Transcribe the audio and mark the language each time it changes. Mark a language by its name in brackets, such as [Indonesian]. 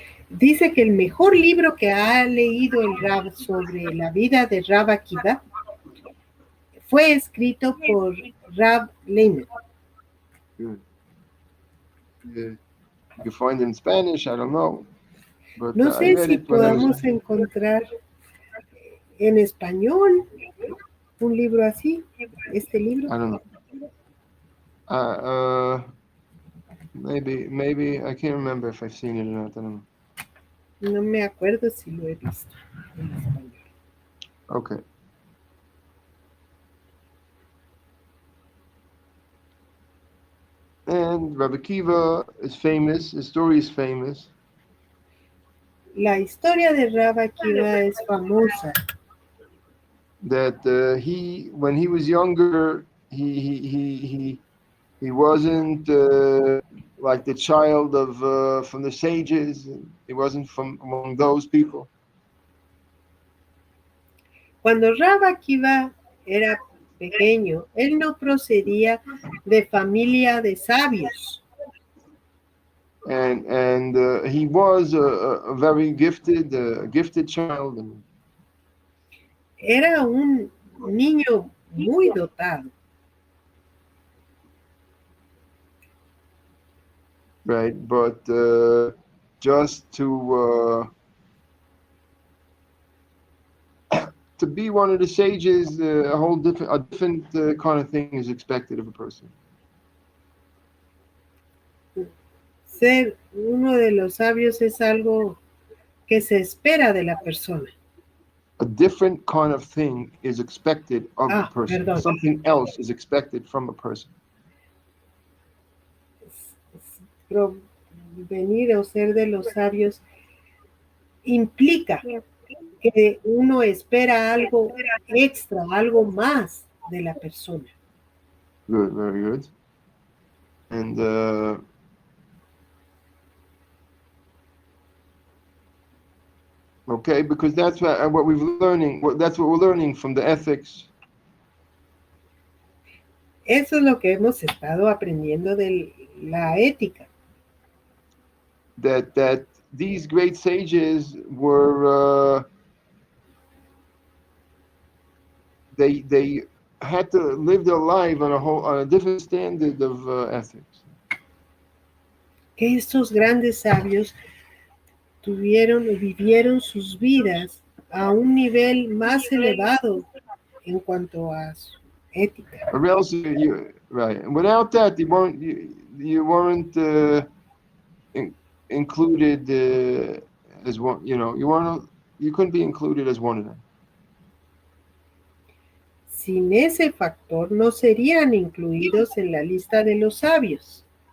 [Spanish] Dice que el mejor libro que ha leído el Rab sobre la vida de Rav Akiva fue escrito por Rab Lehman. [English] Yeah. You can find it in Spanish, I don't know. But, [Spanish] no sé si podamos encontrar en español un libro así, este libro. [English] Uh, maybe I can't remember if I've seen it or not. I don't know. [Spanish] No me acuerdo si lo he visto en español. [English] Okay. And Rabbi Kiva is famous. His story is famous. [Spanish] La historia de Rabbi Akiva es famosa. [English] That when he was younger, he wasn't like the child of from the sages. He wasn't from among those people. [Spanish] Cuando Rabbi Akiva era pequeño, él no procedía de familia de sabios. [English] And he was a very gifted child. And, [Spanish] Era un niño muy dotado. [English] right, but just to be one of the sages, a different kind of thing is expected of a person. [Spanish] Ser uno de los sabios es algo que se espera de la persona. [English] A different kind of thing is expected of a person. [Spanish] Perdón. [English] Something else is expected from a person. [Spanish] Provenir o ser de los sabios implica que uno espera algo extra, algo más de la persona. [English] Good, very good. And okay, because that's what we're learning. That's what we're learning from the ethics. [Spanish] Eso es lo que hemos estado aprendiendo de la ética. [English] That these great sages were they had to live their life on a different standard of ethics. [Spanish] Que estos grandes sabios vivieron sus vidas a un nivel más elevado en cuanto a su ética. [English] Or else right. And without that, you weren't included as one. You couldn't be included as one of them. [Spanish] Sin ese factor no serían incluidos en la lista de los sabios.